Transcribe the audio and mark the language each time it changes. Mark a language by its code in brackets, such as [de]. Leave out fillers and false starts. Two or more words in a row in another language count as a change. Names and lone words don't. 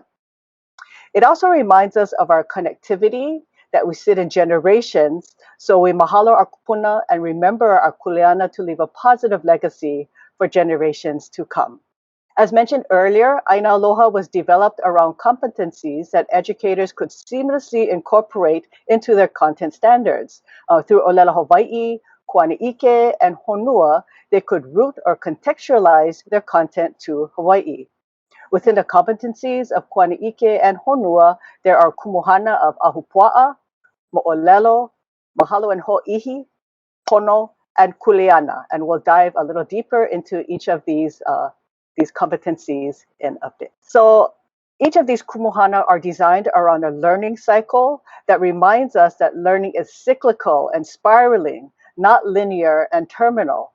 [en] It also reminds us of our connectivity, that we sit in generations, so we mahalo our kupuna and remember our kuleana to leave a positive legacy for generations to come. As mentioned earlier, Aina Aloha was developed around competencies that educators could seamlessly incorporate into their content standards. Through ʻōlelo Hawaiʻi, kuanaʻike, and honua, they could root or contextualize their content to Hawaii. Within the competencies of kuanaʻike and honua, there are kumuhana of ahupua'a, moʻolelo, mahalo and ho'ihi, pono, and kuleana. And we'll dive a little deeper into each of these competencies in a bit. So each of these kumuhana are designed around a learning cycle that reminds us that learning is cyclical and spiraling, not linear and terminal.